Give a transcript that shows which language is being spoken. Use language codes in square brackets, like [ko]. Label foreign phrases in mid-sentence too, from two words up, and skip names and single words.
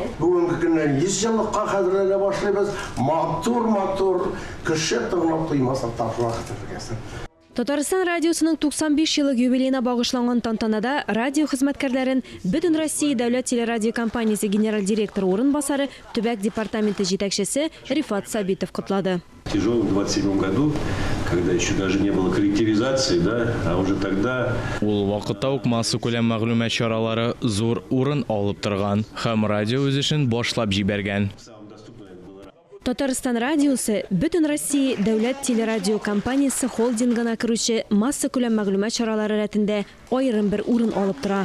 [tt] Бүгенге көннән 100 еллыкка хәзерләнә башлыйбыз. Матур кеше тыңлап туймаса ташлыктыр. Татарстан радиосының 95 еллык юбилейна багышланган тантанада радио хезмәткәрләрен Бөтен Россия дәүләт телерадио компаниясе генераль директоры урынбасары, төбәк департаменты җитәкчесе Рифат Сабитов котлады. [ru] В тяжелом 27 году, когда еще даже не было коллективизации, да, а уже тогда... [tt] Ул вакытта ук масса күләм мәгълүмат чаралары зур урын алып торган һәм радио үз эшен башлап җибәргән. Татарстан радиосы Бөтен Россия дәүләт телерадио компаниясе холдингына керүче масса күләм мәгълүмат чаралары рәтендә аерым бер урын алып тора.